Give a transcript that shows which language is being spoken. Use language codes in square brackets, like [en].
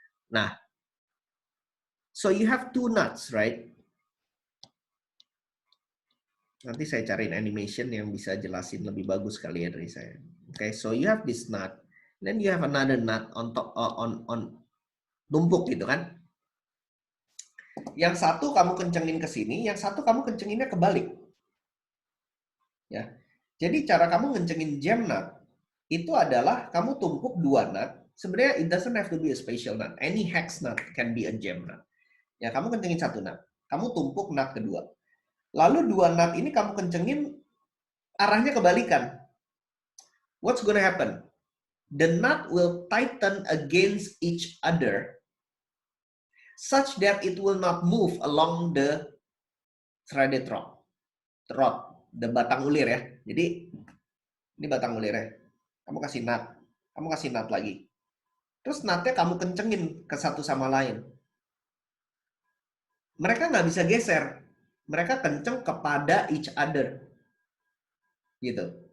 [en] Nah, so you have two nuts, right? [id] Nanti saya cariin animation yang bisa jelasin lebih bagus kali ya dari saya. [en] Okay, so you have this nut, then you have another nut on top, on [id] tumpuk gitu kan? Yang satu kamu kencengin ke sini, yang satu kamu kencenginnya kebalik. Ya, jadi cara kamu ngencengin jam nut itu adalah kamu tumpuk dua nut. Sebenarnya [en] it doesn't have to be a special nut. Any hex nut can be a jam nut. [id] Ya, kamu kencengin satu nut, kamu tumpuk nut kedua. Lalu dua nut ini kamu kencengin arahnya kebalikan. [en] What's gonna happen? The nut will tighten against each other such that it will not move along the threaded rod, the [id] batang ulir ya. Jadi ini batang ulirnya. Kamu kasih nut lagi. Terus nutnya kamu kencengin ke satu sama lain. Mereka nggak bisa geser. Mereka kenceng kepada [en] each other. [id] Gitu.